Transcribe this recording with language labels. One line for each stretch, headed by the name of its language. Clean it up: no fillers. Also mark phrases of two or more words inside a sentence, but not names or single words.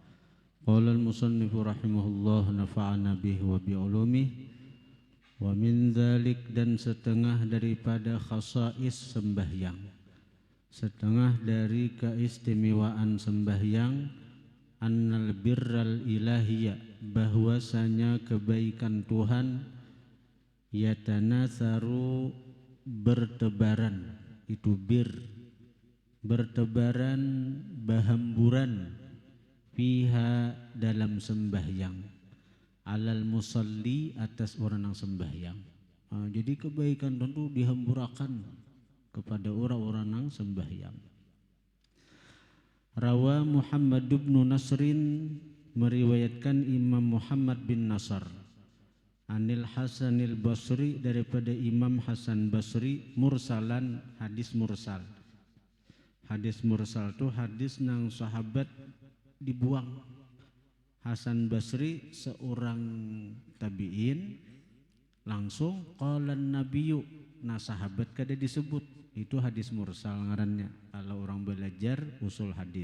Arabic: قال المصنف رحمه الله نفعنا به وبعلومه ومن ذلك,
Banjar: dan setengah daripada khasais sembahyang, setengah dari keistimewaan sembahyang,
Arabic: أن البر الإلهي,
Banjar: bahwasanya kebaikan Tuhan, yatanatsaru, bertebaran, itu bertebaran, berhamburan, fiha, dalam sembahyang,
Arabic: على المصلي,
Banjar: atas orang yang sembahyang. Jadi kebaikan tentu dihamburakan kepada orang-orang yang sembahyang.
Arabic: روى محمد بن نصر,
Banjar: meriwayatkan Imam Muhammad bin Nasr,
Arabic: عن الحسن البصري,
Banjar: daripada Imam Hasan Basri, mursalan, hadis mursal. Hadis mursal itu hadis nang sahabat dibuang. Hasan Basri seorang tabi'in, langsung
Arabic: قال النبي,
Banjar: nah sahabat kada disebut, itu hadis mursal ngarannya kalau orang belajar usul hadis.